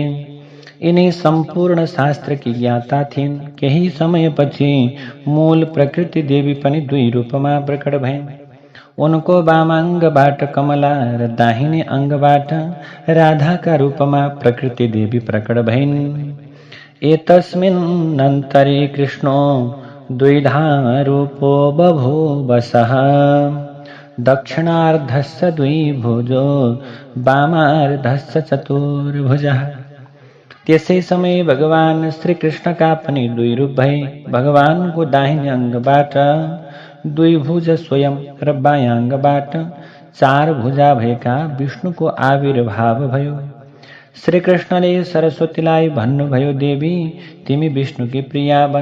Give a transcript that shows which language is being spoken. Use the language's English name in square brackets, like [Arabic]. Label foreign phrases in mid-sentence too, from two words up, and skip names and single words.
[Nepali] यिनी सम्पूर्ण शास्त्रकी ज्ञाता थिइन्। केही समयपछि मूल प्रकृति देवी पनि दुई रूपमा प्रकट भइन्। उनको वामाङ्गबाट कमला र दाहिने अङ्गबाट राधाका रूपमा प्रकृति देवी प्रकट भइन्। [Sanskrit] एतस्मिन्नन्तरे कृष्णो द्विधा रूपो बभूवसः, दक्षिणार्धस्य द्विभुजो वामार्धस्य चतुर्भुजः। [Nepali] त्यसै समय भगवान श्रीकृष्णका पनि दुई रूप भए। भगवानको दाहिने अङ्गबाट दुई भुज स्वयं र बायाङ्गबाट चार भुजा भएका विष्णुको आविर्भाव भयो। श्रीकृष्णले सरस्वतीलाई भन्नुभयो, देवी तिमी विष्णुकी प्रिया बन।